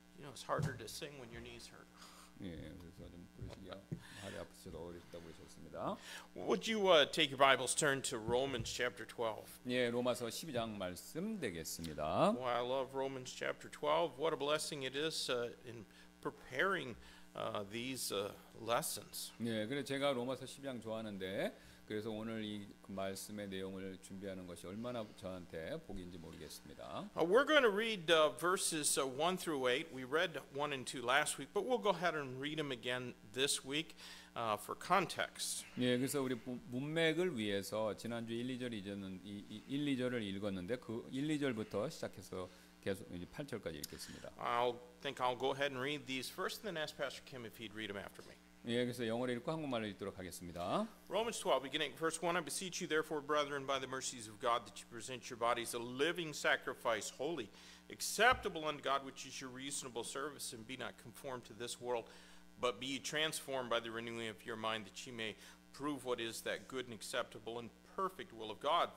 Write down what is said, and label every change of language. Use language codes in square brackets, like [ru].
[en] It's harder to sing when your knees hurt. [ko] 예, 그래서 좀 부르시기 발이 아프셔도 어렵다고 그러셨습니다. [en] Would you take your Bibles, turn to Romans chapter 12? [ko] 예, 로마서 12장 말씀 되겠습니다. [en] Well, I love Romans chapter 12. What a blessing it is in preparing these lessons. [ko] 예, 그래서 제가 로마서 12장 좋아하는데 그래서 오늘 이 말씀의 내용을 준비하는 것이 얼마나 저한테 복인지 모르겠습니다. [en] We're going to read verses 1 through 8. We read 1 and 2 last week, but we'll go ahead and read them again this week for context. [ko] 예, 그래서 우리 문맥을 위해서 지난주 1, 2절을 읽었는데 그 1, 2절부터 시작해서 계속 이제 8절까지 읽겠습니다. [en] I think I'll go ahead and read these first, and then ask Pastor Kim if he'd read them after me. [ko] 예, 그래서 영어로 읽고 한국말로 읽도록 하겠습니다. [en] Romans 12, beginning at verse 1, I beseech you therefore, brethren, by the mercies of God, that you present your bodies a living sacrifice, holy, acceptable unto God, which is your reasonable service, and be not conformed to this world, but be ye transformed by the renewing of your mind, that ye may prove what is that good and acceptable and perfect will of God.